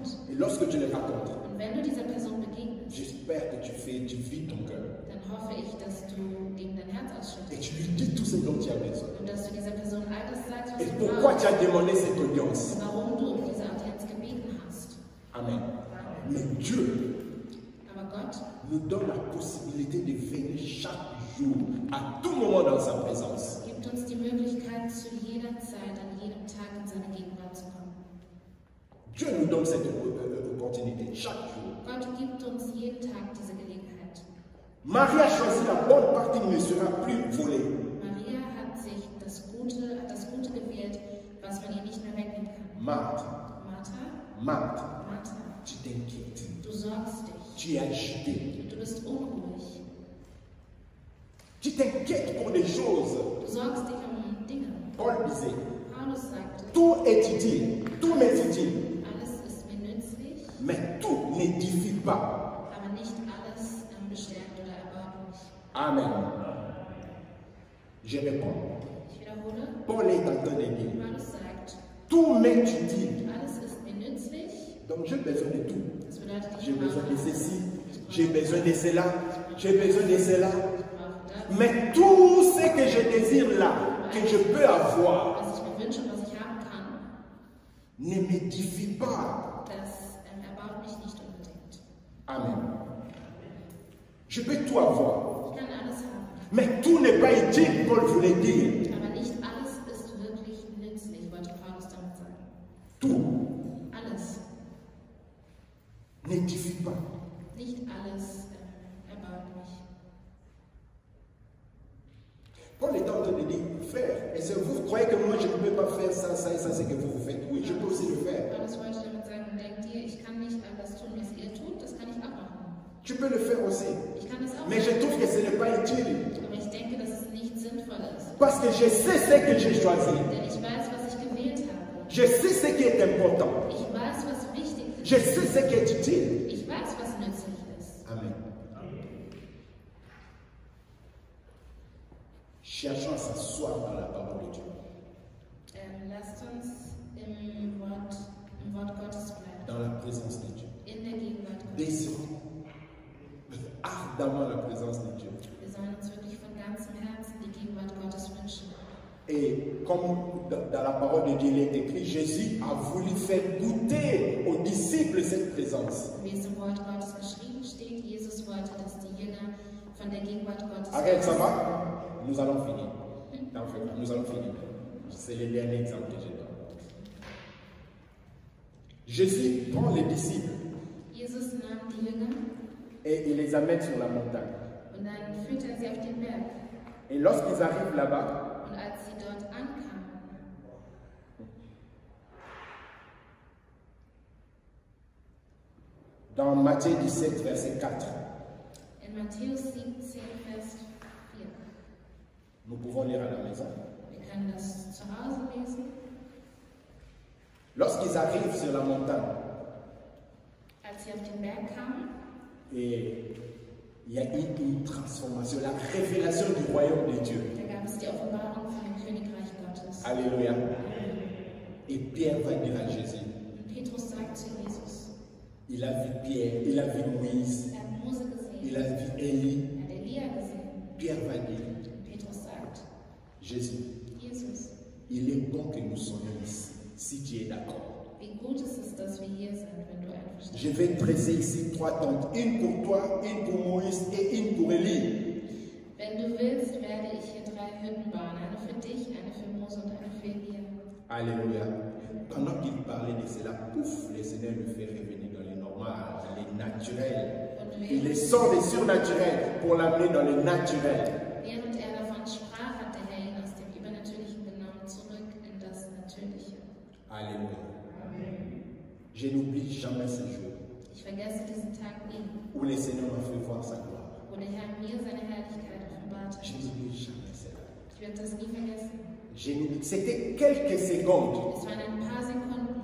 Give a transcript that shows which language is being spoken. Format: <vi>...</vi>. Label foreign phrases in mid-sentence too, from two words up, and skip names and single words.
<fr>Et lorsque tu les rencontres,</fr> <de>Und wenn du dieser Person begegnest,</de> <fr>j'espère que tu vis ton cœur.</fr> <de>dann hoffe ich, dass du ihm dein Herz</de> <fr>Et</fr> <de>ausschüttest</de> <fr>tu lui dis tout ce dont tu as besoin.</fr> <de>und dass du dieser Person all das sagst, was</de> <fr>Et</fr> <de>du</de> <fr>pourquoi</fr> <de>brauchst</de> <fr>tu as demandé cette audience.</fr> <de>und warum du um diese Audienz gebeten hast.</de> <fr>Amen. Mais Dieu</fr> <de>Aber Gott</de> <fr>nous donne la possibilité de venir chaque jour, à tout moment dans sa présence.</fr> <de>gibt uns die Möglichkeit, zu jeder Zeit, an jedem Tag in seine Gegenwart zu kommen.</de> <fr>Dieu nous donne cette opportunité chaque jour.</fr> <de>Gott gibt uns jeden Tag diese Gelegenheit.</de> <fr>Marie a choisi la bonne partie, ne sera plus volée.</fr> <de>Maria hat sich das Gute gewählt, was man ihr nicht mehr wegnehmen kann.</de> <fr>Marthe,</fr> <de>Martha,</de> <fr>tu t'inquiètes,</fr> <de>du sorgst dich,</de> <fr>tu es agité,</fr> <de>du bist unruhig,</de> <fr>tu t'inquiètes pour des choses.</fr> <de>du sorgst dich um Dinge.</de> <fr>Paul disait,</fr> <de>Paulus sagte,</de> <fr>tout est utile, tout m'est utile,</fr> <de>alles ist mir nützlich,</de> <fr>mais tout n'édifie pas.</fr> <de>aber nicht alles bestärkt oder erbaut mich.</de> <fr>Amen. Je réponds.</fr> <de>Ich wiederhole,</de> <fr>Paul est en train de dire,</fr> <de>Paulus sagt,</de> <fr>tout m'est utile.</fr> <de>alles ist mir nützlich,</de> <fr>Donc j'ai besoin de tout.</fr> <de>das bedeutet,</de> <fr>J'ai</fr> <de>ich</de> <fr>besoin</fr> <de>brauche</de> <fr>de</fr> <de>das,</de> <fr>ceci, j'ai besoin de cela, j'ai besoin de cela.</fr> <de>ich brauche das,</de> <fr>Mais tout ce que je désire là, que je peux avoir,</fr> <de>was ich mir wünsche und was ich haben kann,</de> <fr>ne m'édifie pas.</fr> <de>das erbaut mich nicht unbedingt.</de> <fr>Amen. Je peux tout avoir,</fr> <de>Ich kann alles haben,</de> <fr>mais tout n'est pas utile, Paul voulait dire.</fr> <de>aber nicht alles ist wirklich nützlich, wollte Paulus damit sagen.</de> <fr>Tout</fr> <de>Alles,</de> <fr>n'édifie pas.</fr> <de>nicht alles erbaut mich.</de> <fr>Paul est en train de dire, frère, est-ce que vous croyez que moi je ne peux pas faire ça, ça et ça, c'est que vous faites? Oui, je peux aussi le faire.</fr> <de>Paulus wollte damit sagen, denkt ihr, ich kann nicht alles tun, was ihr tut, das kann ich auch machen.</de> <fr>Tu peux le faire aussi.</fr> <de>Ich kann das auch</de> <fr>Mais je</fr> <de>machen.</de> <fr>trouve que ce n'est pas utile.</fr> <de>Aber ich denke, dass es nicht sinnvoll ist.</de> <fr>Parce que je sais ce que j'ai choisi.</fr> <de>Denn ich weiß, was ich gewählt habe.</de> <fr>Je sais ce qui est important.</fr> <de>Ich weiß, was wichtig ist.</de> <fr>Je sais ce qui est utile.</fr> <de>Ich weiß, was nützlich ist.</de> <fr>Amen. Cherchons à s'asseoir dans la parole de Dieu.</fr> <de>Lasst uns im Wort Gottes bleiben.</de> <fr>Dans la présence de Dieu.</fr> <de>In der Gegenwart Gottes.</de> <fr>Désirons ardemment la présence de Dieu.</fr> <de>Wir sollen uns wirklich von ganzem Herzen die Gegenwart Gottes wünschen.</de> <fr>Et comme dans la parole de Dieu il est écrit, Jésus a voulu faire goûter aux disciples cette présence.</fr> <de>Wie es im Wort Gottes geschrieben steht, Jesus wollte, dass die Jünger von der Gegenwart Gottes.</de> <fr>Arrête, ça va? Nous allons finir. Nous allons finir. C'est le dernier exemple que je donne. Jésus prend les disciples</fr> <de>Jesus nahm die Jünger</de> <fr>et il les amène sur la montagne.</fr> <de>und dann führte er sie auf den Berg.</de> <fr>Et lorsqu'ils arrivent là-bas,</fr> <de>Und als sie dort ankamen,</de> <fr>dans Matthieu 17, verset 4,</fr> <de>in Matthäus 17, Vers 4,</de> <fr>nous pouvons lire à la maison.</fr> <de>wir können das zu Hause lesen.</de> <fr>Lorsqu'ils arrivent sur la montagne,</fr> <de>Als sie auf den Berg kamen,</de> <fr>et il y a une transformation, la révélation du royaume de Dieu.</fr> <de>da gab es die Offenbarung von dem Königreich Gottes.</de> <fr>Alléluia. Et Pierre va dire à Jésus,</fr> <de>Und Petrus sagt zu Jesus,</de> <fr>il a vu Pierre, il a vu Moïse,</fr> <de>er hat Mose gesehen,</de> <fr>il a vu Élie.</fr> <de>er hat Elia gesehen.</de> <fr>Pierre va dire,</fr> <de>Und Petrus sagt,</de> <fr>Jésus,</fr> <de>Jesus,</de> <fr>il est bon que nous soyons ici, si tu es d'accord.</fr> <de>wie gut ist es, dass wir hier sind, wenn du einverstanden</de> <fr>Je vais dresser ici 3 tentes, une pour toi, une pour Moïse et une pour Élie.</fr> <de>bist. Wenn du willst, werde ich hier 3 Hütten bauen, eine für dich, eine für Mose und eine für Elia.</de> <fr>Alléluia. Pendant qu'il parlait de cela, pouf, le Seigneur le fait revenir dans le normal, dans le naturel. Il les sort des surnaturels pour l'amener dans le naturel.</fr> <de>Während er davon sprach, hat der Herr ihn aus dem Übernatürlichen genommen, zurück in das Natürliche.</de> <fr>Alléluia. Je n'oublie jamais ce jour</fr> <de>Ich vergesse diesen Tag nie,</de> <fr>où le Seigneur m'a fait voir sa gloire.</fr> <de>wo der Herr mir seine Herrlichkeit offenbart</de> <fr>Je</fr> <de>hat.</de> <fr>n'oublie jamais cela.</fr> <de>Ich werde das nie vergessen.</de> <fr>Je n'oublie. C'était quelques secondes</fr> <de>Es waren ein paar Sekunden</de>